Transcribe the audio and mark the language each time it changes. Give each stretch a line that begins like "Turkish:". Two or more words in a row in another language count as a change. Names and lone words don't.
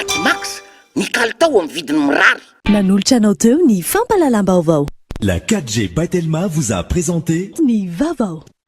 Malagasy: Batimax mikaly tao amin'ny vidiny mirary. Nanolotra anao teo ny fampalalam-baovao.
French: La 4G by Telma vous a présenté
Malagasy: Ni Vavao.